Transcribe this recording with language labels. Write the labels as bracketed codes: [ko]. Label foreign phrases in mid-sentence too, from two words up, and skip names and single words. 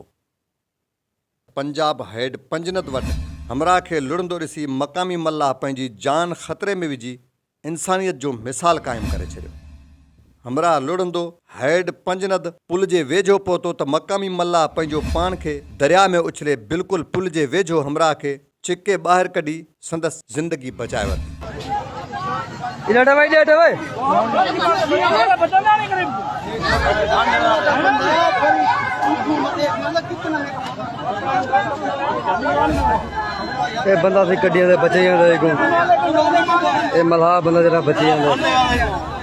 [sd] पंजाब हेड पंजनद वटि हमराह खे लुड़ंदो ॾिसी मक़ामी मल्ला पंहिंजी जान ख़तरे में विझी इंसानियत जो मिसाल क़ाइमु करे छॾियो। हमराह लुड़ंदो हेड पंजनद पुल जे वेझो पहुतो त मक़ामी मल्ला पंहिंजो पाण खे दरिया में उछले बिल्कुलु पुल जे वेझो हमराह खे चिके ॿाहिरि कढी संदसि ज़िंदगी बचाए वरिती। [pa] بندا سی کڈھیاں دے بچے جاندا اے ملاح بندا ذرا بچے جاندا.